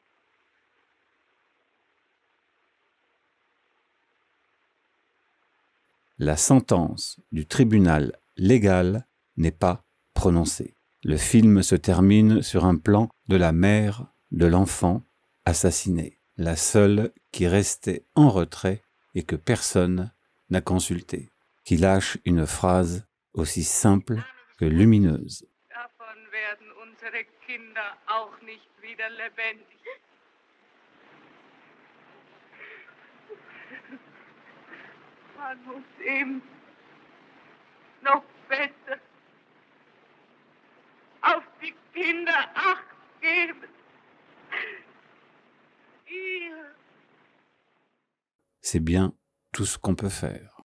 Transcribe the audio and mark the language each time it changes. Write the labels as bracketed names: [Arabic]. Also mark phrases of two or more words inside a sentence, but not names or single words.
[French] La sentence du tribunal légal n'est pas prononcée. Le film se termine sur un plan de la mère de l'enfant assassiné, la seule qui restait en retrait et que personne n'a consultée, qui lâche une phrase aussi simple que lumineuse. [German] Davon werden unsere Kinder auch nicht wieder lebendig. Man muss eben noch besser auf die Kinder Acht geben. Ihr. [French] C'est bien tout ce qu'on peut faire.